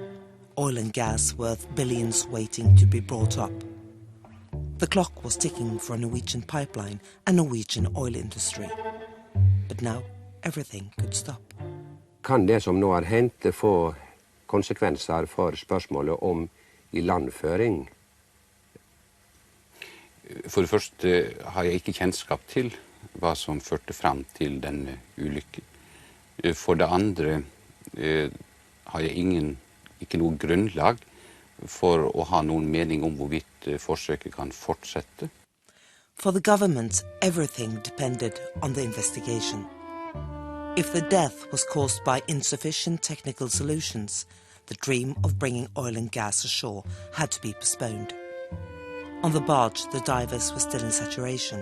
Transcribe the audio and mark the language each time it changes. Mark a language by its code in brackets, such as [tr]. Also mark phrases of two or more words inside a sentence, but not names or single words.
[en] Oil and gas worth billions waiting to be brought up. The clock was ticking for a Norwegian pipeline and Norwegian oil industry. But now everything could stop. [no] Kan det som nå hendt få konsekvenser for spørsmålet om ilandføring? For det første har jeg ikke kjennskap til hva som førte fram til denne ulykken. For det andre, har jeg ikke noe grunnlag for å ha noen mening om hvorvidt forsøket kan fortsette. [en] For the government, everything depended on the investigation. If the death was caused by insufficient technical solutions, the dream of bringing oil and gas ashore had to be postponed. On the barge, the divers were still in saturation.